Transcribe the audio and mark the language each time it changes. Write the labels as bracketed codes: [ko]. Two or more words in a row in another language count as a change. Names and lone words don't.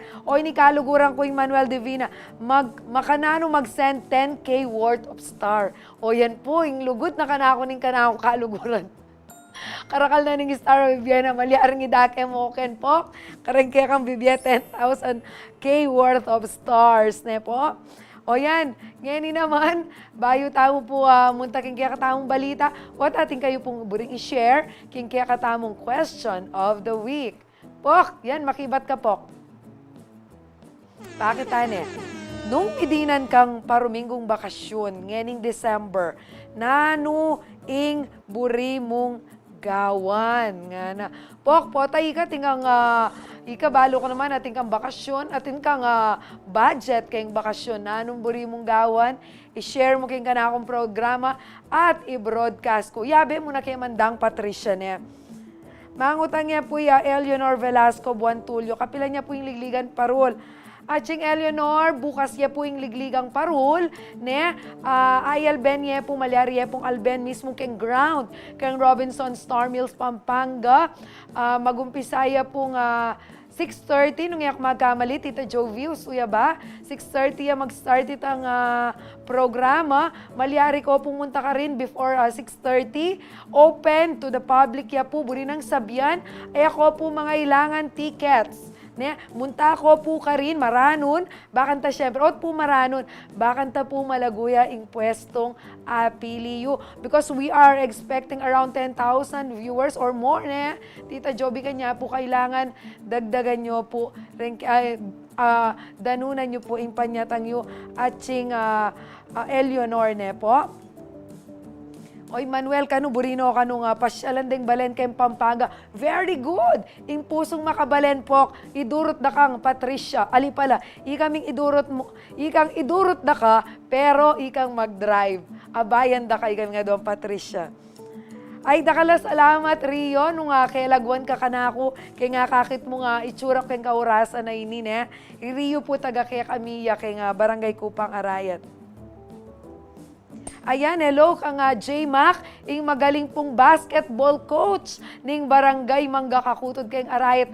[pam] O ini kaluguran ko yung Manuel Divina, makanano mag-send 10K [en] worth of star. [pam] O yan po, yung lugot na kanako ning kanako kaluguran. Karakal na ning star of Vienna, malyaring idake mo ken po. Karang kaya kang bibya 10,000K [en] worth of stars, [pam] ne po. O yan, ngayon naman, bayo tamo po munta king kaya katamong balita, what ating kayo pong buring i-share king kaya katamong [en] question of the week. [pam] Pok, yan, makibat ka, Pok. Bakit tane? Nung idinan kang paruminggong bakasyon, ngayon December, nano ing buri mong gawan. Nga na. Pok, potay ka, tingang ikabalo ko naman ating kang bakasyon, ating kang budget kayong bakasyon na anong buri mong gawan, i-share mo kayong kanakong programa at i-broadcast ko. Yabe mo na kay Mandang Patricia ne. Mangutang niya po Eleanor Velasco Buwan Tulio, kapila niya po yung ligligan parol. Aching Eleanor, bukas niya po yung ligligang parol, ne? Ayal Ben niya po, malyari pong Alben mismo keng ground, keng Robinson Star Mills, Pampanga. Magumpisaya pong 6:30 nung yak magkamali, Tita Jovius, uya ba? 6:30 mag-start itang programa. Malyari ko pumunta ka rin before 6:30. [en] Open to the public [pam] ya po, buri ng sabyan. Ay ako po mga ilangan tickets. Ne, munta ko po ka rin, maranon, bakanta syempre, ot po maranon, bakanta po malaguya ing pwestong apiliyo. [en] Because we are expecting around 10,000 viewers or more, [pam] ne. Tita Joby, kanya po kailangan dagdagan nyo po, danunan nyo po ing panyatang yu at sing Eleanor, ne po. Oy, Manuel, kanu burino kanu nga pasyalan ding balen kay Pampanga. [en] Very good. [pam] Ing pusong makabalen pok, idurot da kang Patricia. Ali pala, ikaming idurot mo, ikang idurot da ka, pero ikang mag-drive. Abayan da ka ikang nga doon, Patricia. Ay, dakala salamat, Rio, nung kailagwan ka kanako, kay nga kakit mo nga itsurap kay kaurasan na ini, ne. Rio po taga kay kamiya, kay nga barangay Kupang Arayat. Ayan, hello kang J-Mac, ing magaling pong basketball coach ning barangay Mangga Kakutod kayong Arayat.